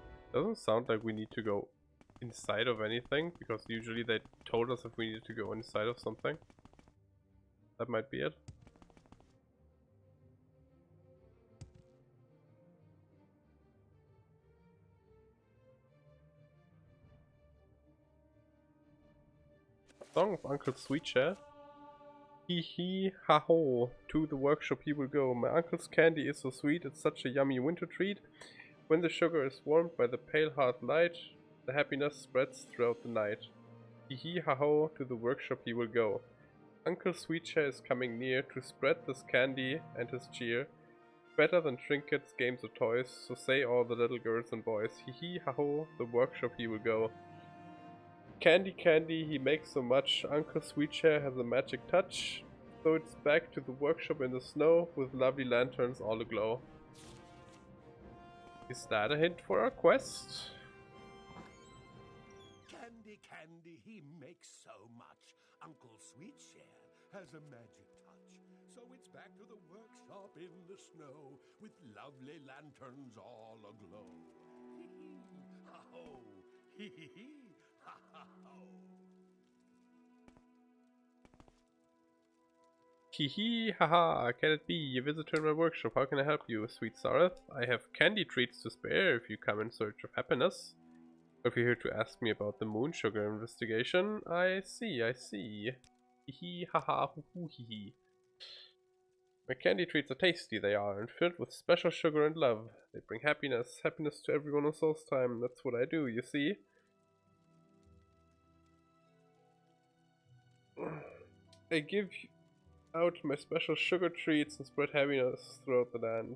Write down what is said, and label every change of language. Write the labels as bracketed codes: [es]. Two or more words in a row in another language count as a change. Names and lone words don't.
[en] Doesn't sound like we need to go inside of anything, because usually they told us if we needed to go inside of something. That might be it. Song of Uncle Sweetshare. Hee hee ha ho, to the workshop he will go. My uncle's candy is so sweet, it's such a yummy winter treat. When the sugar is warmed by the pale heart light, the happiness spreads throughout the night. Hee hee ha ho, to the workshop he will go. Uncle Sweetshare is coming near to spread this candy and his cheer. Better than trinkets, games or toys, so say all the little girls and boys. Hee hee ha ho, the workshop he will go. Candy, candy, he makes so much. Uncle Sweetshare has a magic touch. So it's back to the workshop in the snow with lovely lanterns all aglow. Is that a hint for our quest? Candy, candy, he makes so much. Uncle Sweetshare has a magic touch. So it's back to the workshop in the snow with lovely lanterns all aglow. Hee hee, ha ho, hee hee hee, ha ha ho. Hee hee, haha, can it be? A visitor in my workshop, how can I help you, sweet Sareth? I have candy treats to spare if you come in search of happiness. If you're here to ask me about the Moonshine Investigation, I see, I see. Hee hee, haha, hoo hoo hee hee. My candy treats are tasty, they are, and filled with special sugar and love. They bring happiness, happiness to everyone on Salzheim. That's what I do, you see. I give out my special sugar treats and spread happiness throughout the land.